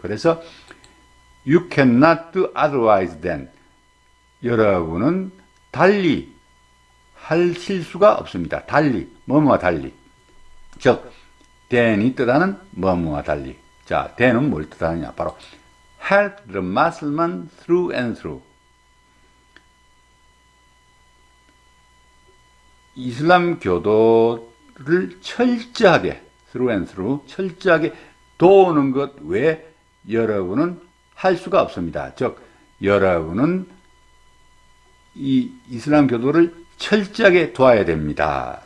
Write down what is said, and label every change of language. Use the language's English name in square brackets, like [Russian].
[Korean] 그래서 [English] you cannot do otherwise than, [Korean] 여러분은 달리 하실 수가 없습니다. 달리, 뭐뭐와 달리. 즉, than이 뜻하는 뭐뭐와 달리. 자, than은 뭘 뜻하느냐? 바로 [English] help the Muslim through and through. [Korean] 이슬람 교도를 철저하게, [English] through and through, [Korean] 철저하게 도우는 것 외에 여러분은 할 수가 없습니다. 즉, 여러분은 이 이슬람 교도를 철저하게 도와야 됩니다.